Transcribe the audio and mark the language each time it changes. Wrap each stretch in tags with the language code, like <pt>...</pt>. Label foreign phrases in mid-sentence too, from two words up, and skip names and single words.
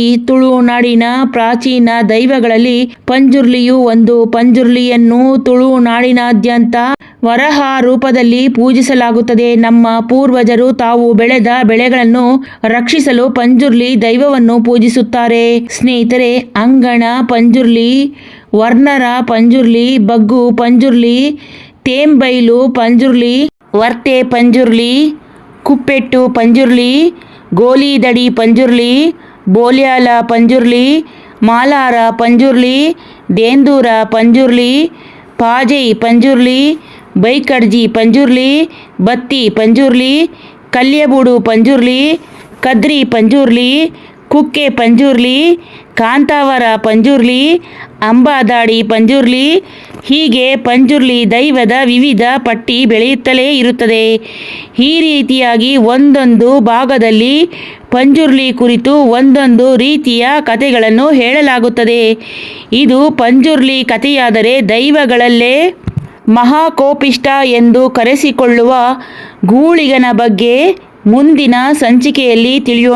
<kn>ತುಳುನಾಡಿನ ಪ್ರಾಚೀನ ದೈವಗಳಲ್ಲಿ ಪಂಜುರ್ಲಿಯು ಒಂದು. ಪಂಜುರ್ಲಿಯನ್ನು ತುಳುನಾಡಿನಾದ್ಯಂತ ವರಹ ರೂಪದಲ್ಲಿ ಪೂಜಿಸಲಾಗುತ್ತದೆ. ನಮ್ಮ ಪೂರ್ವಜರು ತಾವು ಬೆಳೆದ ಬೆಳೆಗಳನ್ನು ರಕ್ಷಿಸಲು ಪಂಜುರ್ಲಿ ದೈವವನ್ನು ಪೂಜಿಸುತ್ತಾರೆ. ಸ್ನೇಹಿತರೆ, ಅಂಗಣ ಪಂಜುರ್ಲಿ, ವರ್ಣರ ಪಂಜುರ್ಲಿ, ಬಗ್ಗು ಪಂಜುರ್ಲಿ, ತೇಂಬೈಲು ಪಂಜುರ್ಲಿ, ವರ್ತೆ ಪಂಜುರ್ಲಿ, ಕುಪ್ಪೆಟ್ಟು ಪಂಜುರ್ಲಿ, ಗೋಲಿದಡಿ ಪಂಜುರ್ಲಿ, ಬೋಲ್ಯಾಲ ಪಂಜುರ್ಲಿ, ಮಾಲಾರ ಪಂಜುರ್ಲಿ, ದೇಂದೂರ ಪಂಜುರ್ಲಿ, ಪಾಜೈ ಪಂಜುರ್ಲಿ, ಬೈಕಡ್ಜಿ ಪಂಜುರ್ಲಿ, ಬತ್ತಿ ಪಂಜುರ್ಲಿ, ಕಲ್ಯಬೂಡು ಪಂಜುರ್ಲಿ, ಕದ್ರಿ ಪಂಜುರ್ಲಿ, ಕುಕ್ಕೆ ಪಂಜುರ್ಲಿ, ಕಾಂತಾವರ ಪಂಜುರ್ಲಿ, ಅಂಬಾದಾಡಿ ಪಂಜುರ್ಲಿ. ಹೀಗೆ ಪಂಜುರ್ಲಿ ದೈವದ ವಿವಿಧ ಪಟ್ಟಿ ಬೆಳೆಯುತ್ತಲೇ ಇರುತ್ತದೆ. ಈ ರೀತಿಯಾಗಿ ಒಂದೊಂದು ಭಾಗದಲ್ಲಿ ಪಂಜುರ್ಲಿ ಕುರಿತು ಒಂದೊಂದು ರೀತಿಯ ಕಥೆಗಳನ್ನು ಹೇಳಲಾಗುತ್ತದೆ. ಇದು ಪಂಜುರ್ಲಿ ಕಥೆಯಾದರೆ ದೈವಗಳಲ್ಲೇ ಮಹಾಕೋಪಿಷ್ಟ ಎಂದು ಕರೆಸಿಕೊಳ್ಳುವ ಗೂಳಿಗನ ಬಗ್ಗೆ ಮುಂದಿನ ಸಂಚಿಕೆಯಲ್ಲಿ ತಿಳಿಯೋಣ.</kn>